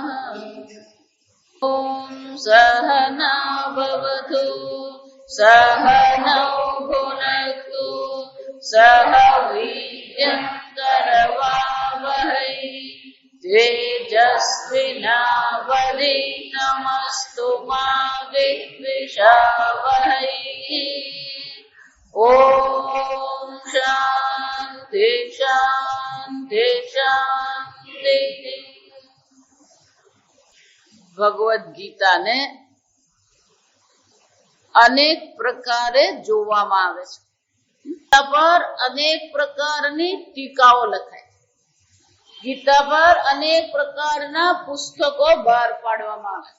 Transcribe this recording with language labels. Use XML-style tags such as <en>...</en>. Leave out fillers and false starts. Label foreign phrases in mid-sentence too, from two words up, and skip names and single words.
<sa>ॐ सहना भवतु सहनौ भुनक्तु सह वीर्यं करवावहै तेजस्विनावधीतमस्तु मा विद्विषावहै। ॐ शान्ति शान्ति शान्ति।</sa> <gu>ભગવદ્ ગીતાને અનેક પ્રકારે જોવામાં આવે છે. ગીતા પર અનેક પ્રકારની ટીકાઓ લખાય, ગીતા પર અનેક પ્રકારના પુસ્તકો બહાર પાડવામાં આવે છે.</gu>